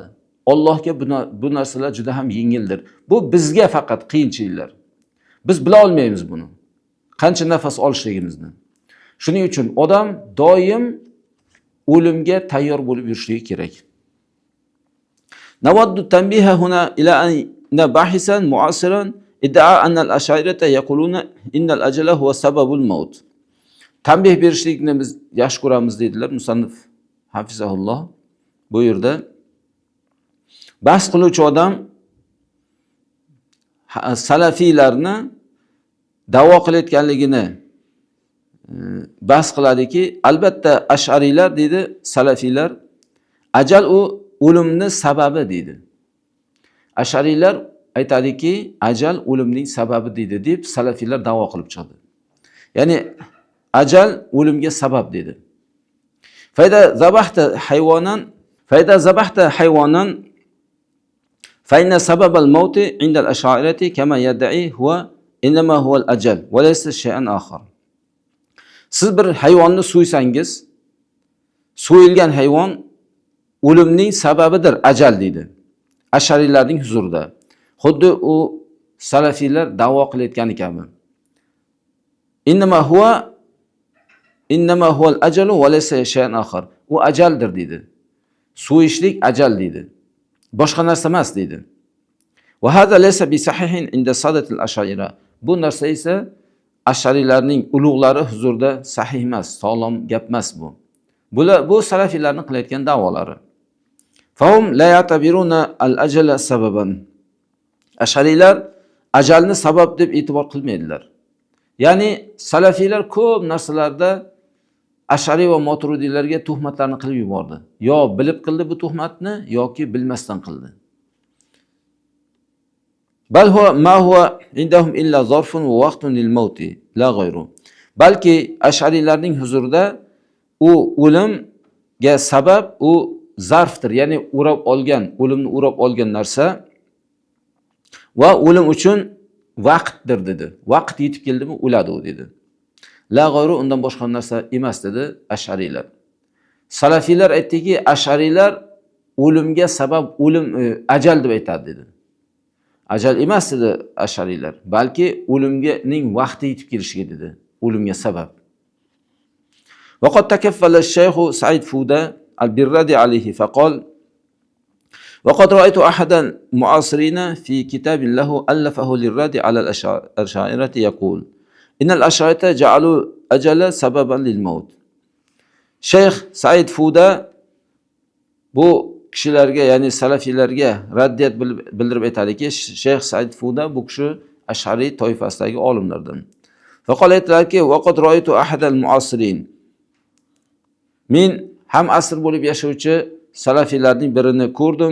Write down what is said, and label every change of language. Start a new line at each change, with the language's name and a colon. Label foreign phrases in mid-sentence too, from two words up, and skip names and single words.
Uzbek: Allohga bu narsalar juda ham yengildir. Bu bizga faqat qiyinchiliklar. Biz bila olmaymiz buni. Qancha nafas olishligimizni. Shuning uchun odam doim o'limga tayyor bo'lib yurishligi kerak.
Arabic: نود تنبيها هنا إلى أن باحثا معاصرا ادعى أن الأشعرية يقولون إن الأجل هو سبب الموت.
Uzbek: Tanbih berishlikni biz yaxshi ko'ramiz dedilar musannif hafizahulloh. Bu yerda bahs qiluvchi odam salafiylarni da'vo qilayotganligini bahs qiladiki, albatta ash'ariylar dedi, salafiylar ajal u o'limning sababi dedi. Ash'ariylar aytadiki, ajal o'limning sababi dedi deb salafiylar da'vo qilib chiqdi. Ya'ni ajal o'limga sabab dedi.
Arabic: فإذا ذبحت حيوانا فإن سبب الموت عند الأشاعرة كما يدعي هو إنما هو الأجل وليس شيئا آخر.
Uzbek: Siz bir hayvonni so'ysangiz, so'yilgan hayvon o'limning sababidir, ajal deydi. Ashariylarning huzurida. Xuddi u salafiylar da'vo qilayotgani kabi.
Arabic: إنما هو الأجل وليس شيئا آخر.
Uzbek: U ajaldir deydi. So'yishlik ajal deydi. Boshqa narsa emas deydi.
Arabic: وهذا ليس بصحيح عند سادة الأشاعرة.
Uzbek: Bu narsa esa ashariylarning ulug'lari huzurida sahih emas, sog'lom gap emas bu. Bu salafiylarning qilayotgan da'volari.
Arabic: فهم لا يعتبرون الأجل سببا.
Uzbek: Ashariylar ajalni sabab deb e'tibor qilmaydilar. Ya'ni salafiylar ko'p narsalarda Ashari va Maturidiylarga tuhmatlarni qilib yubordi. Yo bilib qildi bu tuhmatni yoki bilmasdan qildi.
Arabic: بل هو ما هو عندهم إلا ظرف ووقت للموت لا غير.
Uzbek: Balki Asharilarning huzurida u o'limga sabab u zarfdir, ya'ni o'limni o'rab olgan narsa va o'lim uchun vaqtdir dedi. Vaqt yetib keldimi o'ladi u dedi.
Arabic: لا غير,
Uzbek: undan boshqa narsa emas dedi Ash'ariylar. Salafiylar aytdiki, Ash'ariylar o'limga sabab ajal deb aytadi dedi. Ajal emas dedi Ash'ariylar, balki o'limning vaqti yetib kelishiga dedi. O'limga sabab.
Arabic: وقد تكفل الشيخ سعيد فودة البرادي عليه فقال: وقد رأيت أحد المعاصرين في كتاب له ألفه للرد على الأشاعرة يقول: إن الأشاعرة جعلوا أجل سببا للموت.
Uzbek: Şeyh Said Fuda bu kishilarga, ya'ni salafiylarga raddiyat bildirib aytadiki, Şeyh Said Fuda bu kishi Ash'ari toifasidagi olimlardan. Faqat aytdilarki:
Arabic: "وقد رأيت أحد المعاصرين."
Uzbek: Men ham asr bo'lib yashovchi salafiylarning birini ko'rdim.